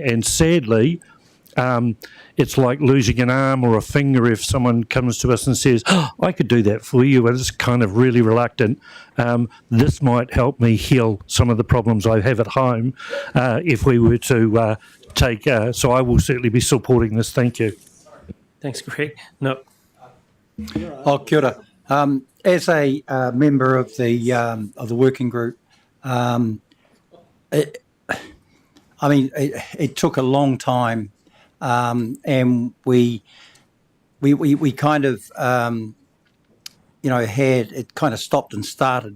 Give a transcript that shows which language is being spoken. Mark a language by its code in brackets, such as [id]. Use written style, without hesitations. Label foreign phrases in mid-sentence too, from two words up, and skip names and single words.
[en] And sadly, it's like losing an arm or a finger if someone comes to us and says, oh, I could do that for you, and it's kind of really reluctant. This might help me heal some of the problems I have at home if we were to so I will certainly be supporting this. Thank you. Thanks, Greg. No. [mi] Oh, kia ora. [en] As a member of the working group, it took a long time, and we kind of had it kind of stopped and started.